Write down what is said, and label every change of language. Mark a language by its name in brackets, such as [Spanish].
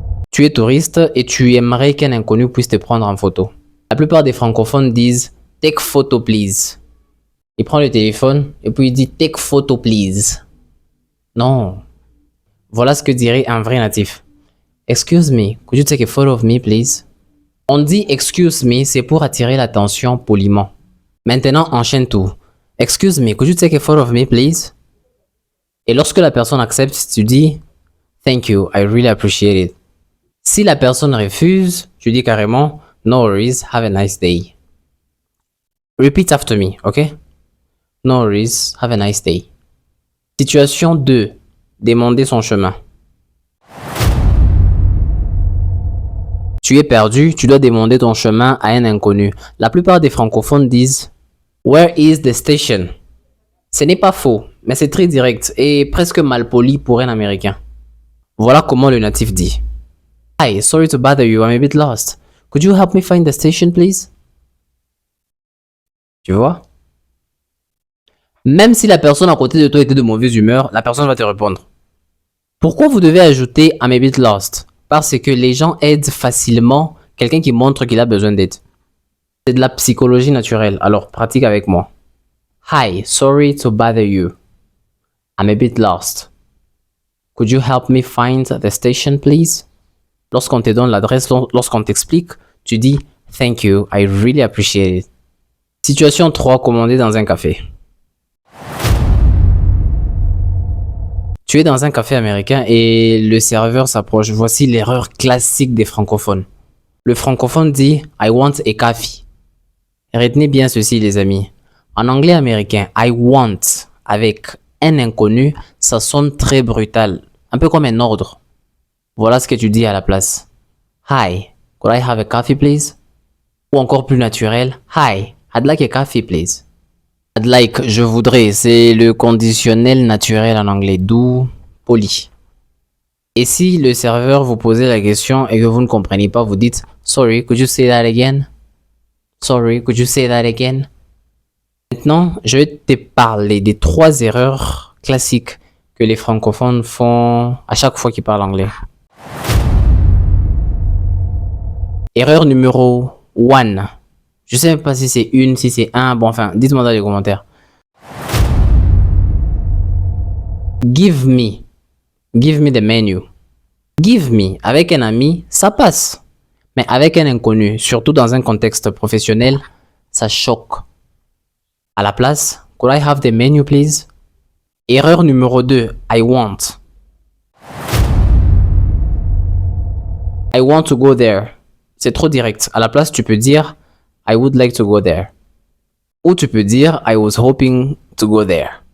[French] Tu es touriste et tu aimerais qu'un inconnu puisse te prendre en photo. La plupart des francophones disent « [English] Take photo please ». [French] Il prend le téléphone et puis il dit « [English] Take photo please [French] ». Non. Voilà ce que dirait un vrai natif. [English] « Excuse me, could you take a photo of me please ?» [French] On dit « [English] Excuse me [French] », c'est pour attirer l'attention poliment. Maintenant, enchaîne tout. [English] « Excuse me, could you take a photo of me please ?» [French] Et lorsque la personne accepte, tu dis « [English] Thank you, I really appreciate it ». [French] Si la personne refuse, tu dis carrément « [English] No worries, have a nice day ». Repeat after me, ok? No worries, have a nice day. [French] Situation 2. Demander son chemin. Tu es perdu, tu dois demander ton chemin à un inconnu. La plupart des francophones disent « [English] Where is the station ?» [French] Ce n'est pas faux, mais c'est très direct et presque malpoli pour un américain. Voilà comment le natif dit. [English] Hi, sorry to bother you, I'm a bit lost. Could you help me find the station, please? [French] Tu vois? Même si la personne à côté de toi était de mauvaise humeur, la personne va te répondre. Pourquoi vous devez ajouter [English] I'm a bit lost? [French] Parce que les gens aident facilement quelqu'un qui montre qu'il a besoin d'aide. C'est de la psychologie naturelle, alors pratique avec moi. [English] Hi, sorry to bother you. I'm a bit lost. Could you help me find the station, please? [French] Lorsqu'on te donne l'adresse, lorsqu'on t'explique, tu dis « [English] Thank you, I really appreciate it ». [French] Situation 3, commander dans un café. Tu es dans un café américain et le serveur s'approche. Voici l'erreur classique des francophones. Le francophone dit « [English] I want a coffee ». [French] Retenez bien ceci les amis. En anglais américain, « [English] I want [French] » avec un inconnu, ça sonne très brutal, un peu comme un ordre. Voilà ce que tu dis à la place. [English] Hi, could I have a coffee please? [French] Ou encore plus naturel, [English] Hi, I'd like a coffee please. I'd like, [French] je voudrais, c'est le conditionnel naturel en anglais, doux, poli. Et si le serveur vous posait la question et que vous ne comprenez pas, vous dites [English] Sorry, could you say that again? Sorry, could you say that again? [French] Maintenant, je vais te parler des 3 erreurs classiques que les francophones font à chaque fois qu'ils parlent anglais. Erreur numéro 1. Je sais même pas si c'est une, si c'est un. Bon, enfin, dites-moi dans les commentaires. [English] Give me. Give me the menu. Give me. [French] Avec un ami, ça passe. Mais avec un inconnu, surtout dans un contexte professionnel, ça choque. À la place, [English] could I have the menu, please? [French] Erreur numéro 2. [English] I want. I want to go there. [French] C'est trop direct. À la place, tu peux dire [English] I would like to go there. [French] Ou tu peux dire [English] I was hoping to go there.